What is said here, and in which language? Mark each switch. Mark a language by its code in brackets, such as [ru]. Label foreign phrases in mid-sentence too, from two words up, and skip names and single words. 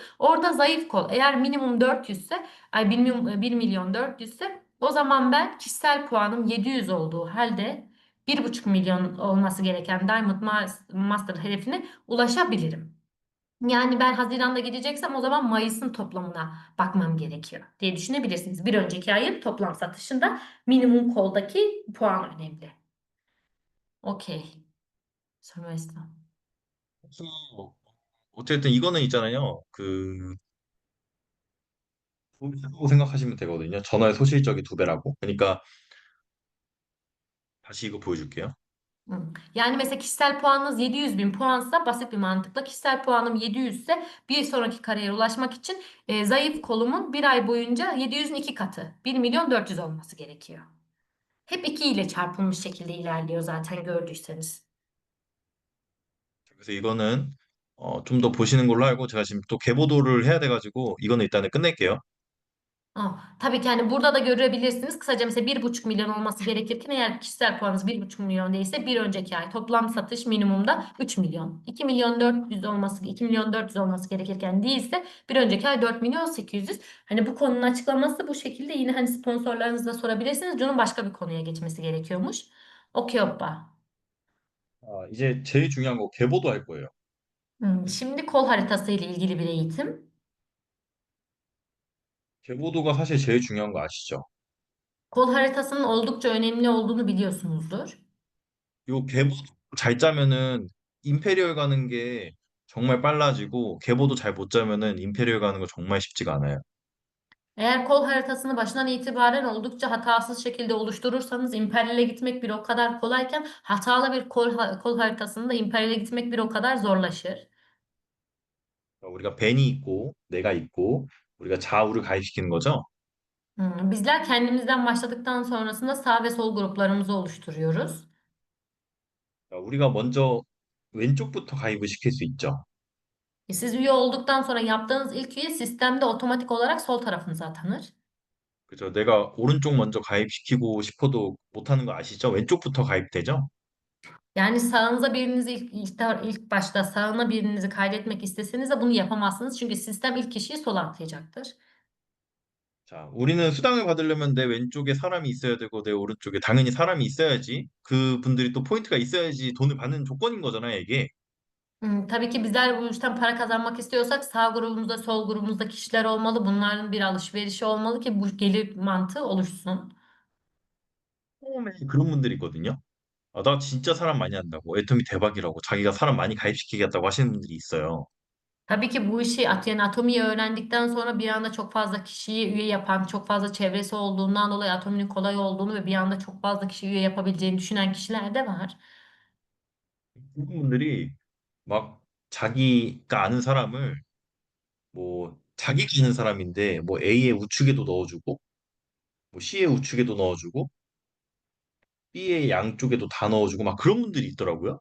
[tr] Orada zayıf kol eğer minimum 400 ise 1.400.000 ise o zaman ben kişisel puanım 700 olduğu halde 1,5 milyon olması gereken Diamond Master hedefine ulaşabilirim. Yani ben Haziran'da gideceksem o zaman Mayıs'ın toplamına bakmam gerekiyor diye düşünebilirsiniz. Bir önceki ayın toplam satışında minimum koldaki puan önemli. Okey. Sorma. [ko] 그래서 어쨌든 이거는 있잖아요. 그 두 배라고 생각하시면 되거든요. 전화의 소실적이 두 배라고. 그러니까 다시 이거 보여줄게요. Hı. [tr] Yani mesela kişisel puanınız 700 bin puansa basit bir mantıkla kişisel puanım 700 ise bir sonraki kariyere ulaşmak için zayıf kolumun bir ay boyunca 700'ün iki katı 1.400.000 olması gerekiyor. Hep 2 ile çarpılmış şekilde ilerliyor zaten gördüyseniz. [ko] 그래서 이거는 좀 더 보시는 걸로 알고 제가 지금 또 개보도를 해야 돼가지고 이거는 일단은 끝낼게요. [tr] Tabii ki hani burada da görebilirsiniz. Kısaca mesela 1,5 milyon olması gerekirken eğer kişisel puanınız 1,5 milyon değilse bir önceki ay toplam satış minimumda 3 milyon. 2.400.000 olması gerekirken değilse bir önceki ay 4.800.000. Hani bu konunun açıklaması bu şekilde. Yine hani sponsorlarınızla sorabilirsiniz. Cun'un başka bir konuya geçmesi gerekiyormuş. Okey hoppa. [ko] 이제 제일 중요한 거 개보도 할 거예요. [tr] Şimdi kol haritası ile ilgili bir eğitim. [ko] 개보도가 사실 제일 중요한 거 아시죠? [tr] kol haritasının oldukça önemli olduğunu biliyorsunuzdur. [ko] 요 개보도 잘 짜면은 임페리얼 가는 게 정말 빨라지고 개보도 잘 못 짜면은 임페리얼 가는 거 정말 쉽지가 않아요. [tr] Eğer kol haritasını başından itibaren oldukça hatasız şekilde oluşturursanız İmperial'e gitmek bir o kadar kolayken hatalı bir kol haritasında İmperial'e gitmek bir o kadar zorlaşır. [ko] 우리가 벤이 있고 내가 있고 우리가 좌우를 가입시키는 거죠. [tr] Bizler kendimizden başladıktan sonrasında sağ ve sol gruplarımızı oluşturuyoruz. [ko] 우리가 먼저 왼쪽부터 가입을 시킬 수 있죠. [tr] Siz üye olduktan sonra yaptığınız ilk üye sistemde otomatik olarak sol tarafınıza atanır. [ko] 그죠? 내가 오른쪽 먼저 가입시키고 싶어도 못하는 거 아시죠? 왼쪽부터 가입되죠? [tr] Yani sağınıza birinizi ilk başta sağına birinizi kaydetmek isteseniz de bunu yapamazsınız. Çünkü sistem ilk kişiyi sola atlayacaktır. [ko] 자, 우리는 수당을 받으려면 내 왼쪽에 사람이 있어야 되고 내 오른쪽에 당연히 사람이 있어야지 그분들이 또 포인트가 있어야지 돈을 받는 조건인 거잖아요, 이게. [tr] Tabii ki bizler bu işten para kazanmak istiyorsak sağ grubumuzda, sol grubumuzda kişiler olmalı. Bunların bir alışverişi olmalı ki bu gelir mantığı oluşsun. [ko] 처음에 그런 분들이 있거든요. 아, 나 진짜 사람 많이 한다고. 애터미 대박이라고. 자기가 사람 많이 가입시키겠다고 하시는 분들이 있어요. [tr] Tabii ki bu işi yani atomiyi öğrendikten sonra bir anda çok fazla kişiyi üye yapan, çok fazla çevresi olduğundan dolayı atominin kolay olduğunu ve bir anda çok fazla kişi üye yapabileceğini düşünen kişiler de var. [ko] 그런 분들이 막 자기가 아는 사람을 뭐 자기가 아는 사람인데 뭐 A의 우측에도 넣어주고 뭐 C의 우측에도 넣어주고 B의 양쪽에도 다 넣어주고 막 그런 분들이 있더라고요.